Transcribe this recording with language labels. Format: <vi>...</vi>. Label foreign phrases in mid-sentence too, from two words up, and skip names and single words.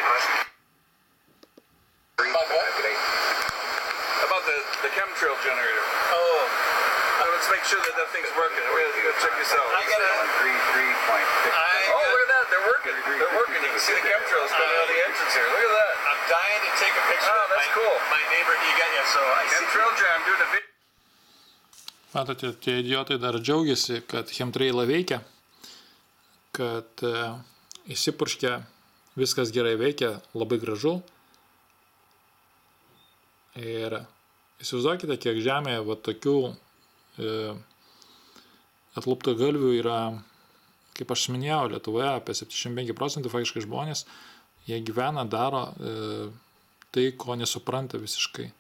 <en>About the chemtrail generator. Oh, let's make sure that thing's working. We're gonna check this out. I got it. 3.6. Oh, look at that. They're working. They're working. You can see the chemtrails coming out of the entrance here. Look at that. I'm dying to take a picture. Oh, that's cool. My neighbor, you got so I see. Chemtrail generator. I'm doing a video.</en> <lt>Matote, tie idiotai dar džiaugiasi, kad chemtrailą veikia, kad įsipurškia, viskas gerai veikia, labai gražu. Ir įsivaizduokite, kiek žemėje va tokių atluptagalvių yra, kaip aš minėjau, Lietuvoje apie 75% faktiškai žmonės, jie gyvena, daro tai, ko nesupranta visiškai.</lt>